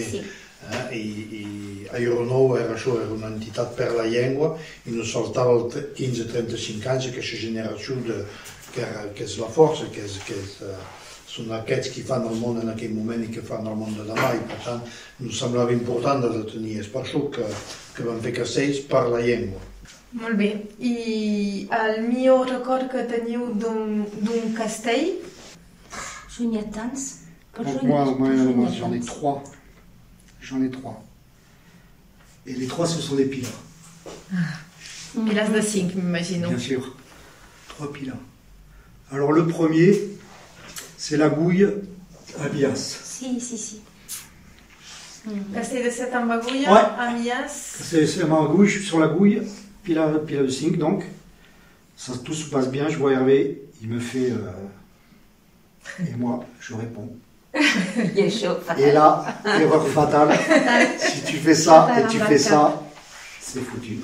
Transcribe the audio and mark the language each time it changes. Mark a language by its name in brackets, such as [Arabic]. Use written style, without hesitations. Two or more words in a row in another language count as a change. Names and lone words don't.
[Catalan] I Aeronou era això, era una entitat per la llengua i nos faltava 15-35 anys aquesta generació que és la força, que són aquests que fan el món en aquell moment i que fan el món de demà i per tant ens semblava important de tenir. És per això que vam fer castells per la llengua. Molt bé. I el millor record que teniu d'un castell? [French] J'en ai tants. Moi, j'en ai 3. J'en ai 3. Et les 3, ce sont des pilas. [Catalan] Pilas de 5, m'imagino. [French] Bien sûr. 3 pilas. Alors le premier, c'est la gouille à Bias. [Catalan] Si. Castell de 7 amb agulla, [French] à Bias. C'est ma gouille, je suis sur la gouille, pila de 5 donc. Ça, tout se passe bien, je vois Hervé, il me fait... et moi, je réponds. Et là, erreur fatale. Si tu fais ça et tu fais ça, c'est foutu.